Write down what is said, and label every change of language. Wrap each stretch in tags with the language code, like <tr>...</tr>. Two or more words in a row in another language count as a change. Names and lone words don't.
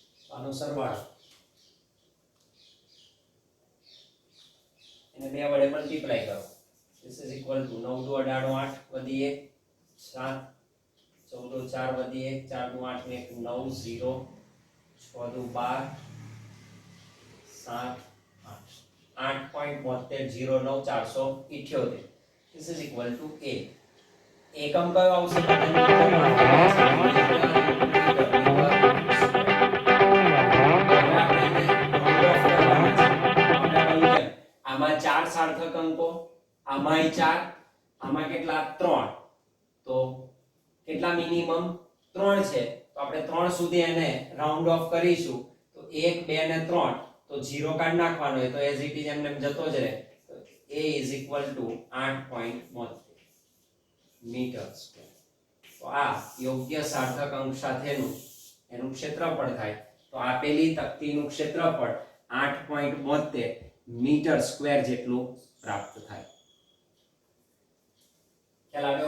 <gu>આનો સરવાળો એને 2 વડે મલ્ટીપ્લાય કરો.</gu> <en>This is equal to</en> <gu>9 દુ 18 8 વધી 1 7 14 દુ 4 વધી 1 4 દુ 8 ને 9 0 6 દુ 12 7 8 8.7209 478.</gu> <en>This is equal to A.</en> <gu>એકમ કયો આવશે? આમાં 4 સાર્થક અંકો, આમાંય 4, આમાં કેટલા 3, તો કેટલા મિનિમમ 3 છે, તો આપણે 3 સુધી એને</gu> <en>round off</en> <gu>કરીશું, તો 1 2 ને 3, તો 0 કાઢ નાખવાનો હોય, તો</gu> <en>as it is</en> <gu>એમને જતો જ રહે.</gu> <en>તો A is equal to 8.72 metre square.</en> <gu>તો આ યોગ્ય સાર્થક અંક સાથેનું એનું ક્ષેત્રફળ થાય. તો આપેલી તક્તીનું ક્ષેત્રફળ 8.72</gu> <en>metre square</en> <gu>જેટલું પ્રાપ્ત થાય. ખ્યાલ આવ્યો?</gu>